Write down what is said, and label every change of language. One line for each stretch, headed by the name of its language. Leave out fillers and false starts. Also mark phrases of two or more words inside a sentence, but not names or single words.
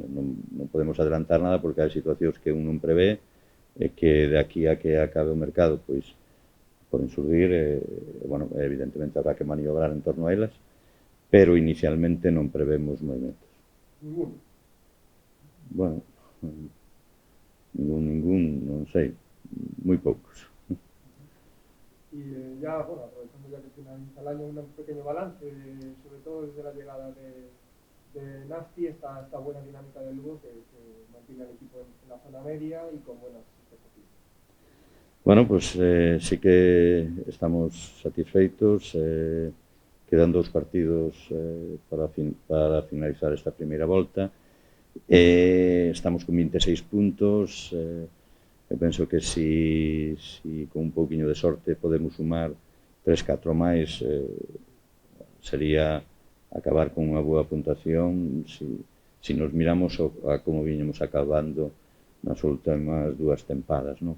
Galician: Non podemos adelantar nada porque hai situacións que un non prevé e que de aquí a que acabe o mercado pois poden surgir e, bueno, evidentemente habrá que maniobrar en torno a elas, pero inicialmente non prevemos movimentos. Ningún? Bueno, ningún, non sei, moi poucos.
Spanish: Y ya, bueno, aprovechando ya que finaliza el año, un pequeño balance, sobre todo desde la llegada de Nasti, esta buena dinámica del Lugo que mantiene al equipo en la zona media y con buenas expectativas.
Galician: Bueno, pues sí que estamos satisfeitos. Quedan 2 partidos para finalizar esta primeira volta. Estamos con 26 puntos. Eu penso que si con un pouquiño de sorte podemos sumar 3-4 máis, sería acabar con unha boa puntuación si nos miramos a como viñemos acabando nas últimas 2 tempadas, non?